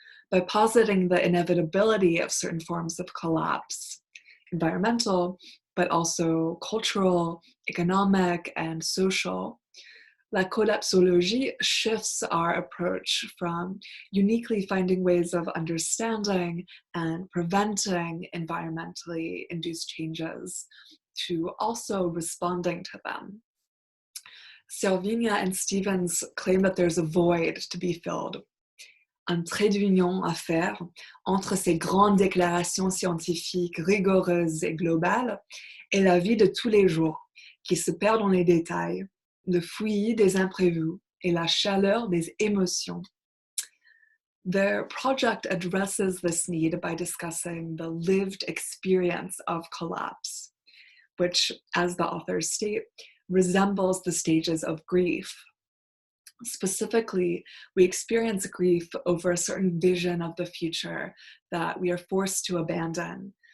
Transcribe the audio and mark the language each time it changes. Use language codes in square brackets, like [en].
[en] By positing the inevitability of certain forms of collapse, environmental, but also cultural, economic, and social, La collapsologie shifts our approach from uniquely finding ways of understanding and preventing environmentally induced changes to also responding to them. Servigna and Stevens claim that there's a void to be filled, [fr] un trait d'union à faire entre ces grandes déclarations scientifiques rigoureuses et globales et la vie de tous les jours, qui se perd dans les détails, le fouillis des imprévus et la chaleur des émotions. [en] Their project addresses this need by discussing the lived experience of collapse, which, as the authors state, resembles the stages of grief. Specifically, we experience grief over a certain vision of the future that we are forced to abandon.